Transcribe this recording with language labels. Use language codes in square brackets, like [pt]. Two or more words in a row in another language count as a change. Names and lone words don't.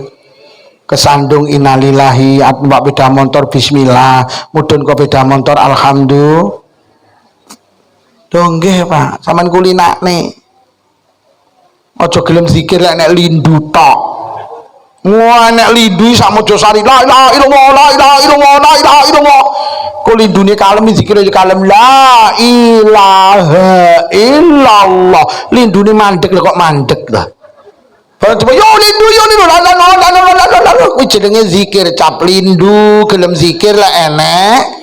[jv] Kesandung innalillahi numpak beda motor bismillah, mudhun kok beda motor alhamdulillah. Lho nggih Pak, sampean kulinakne. Aja gelem zikir lek nek lindu tok. Wah nek lindu sak Mojosari [ar] لا إله إلا الله لا إله إلا الله لا إله إلا الله. [jv] Kok lindune kalem zikir kalem [ar] لا إله إلا الله. [jv] Lindune mandek lho kok mandek lah. Barang coba yo lindu la kuwi jenenge zikir cap lindu gelem zikir lah enek.